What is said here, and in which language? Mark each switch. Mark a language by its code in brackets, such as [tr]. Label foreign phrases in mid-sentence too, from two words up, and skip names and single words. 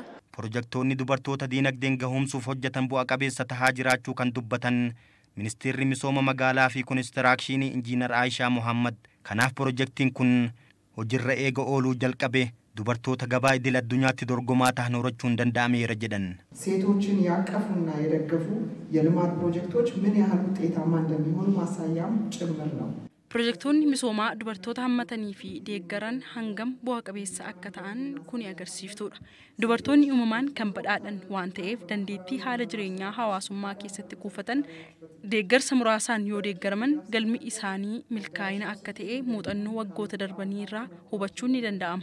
[om] Piroojeektoonni dubartoota diinagdeen gahoomsuuf hojjetan bu'a qabeessa tahaa jiraachuu kan dubbatan Ministeerri Misooma Magaalaa fi Konistirakshinii Injiinar Aayishaa Muhammad kanaaf piroojeektiin kun hojiirra eega ooluu jalqabe dubartoota gabaa idil addunyaatti dorgomaa ta'an horachuun danda'ameera jedhan. [am] ሴቶችን ያቀፉና የደገፉ የልማት ፕሮጀክቶች ምን ያህል ውጤታማ እንደሚሆኑ ማሳያም ጭምር ነው። [om] Piroojeektoonni misoomaa dubartoota hammatanii fi deeggaran hangam bu'a qabeessa akka ta'an kun agarsiiftuudha. Dubartoonni uumamaan kan badhaadhan waan ta'eef dandeettii haala jireenyaa hawaasummaa keessatti kuufatan deeggarsa muraasaan yoo deeggaraman galmi isaanii milkaa'ina akka ta'e muuxannoo waggoota darbanii irraa hubachuun ni danda'ama.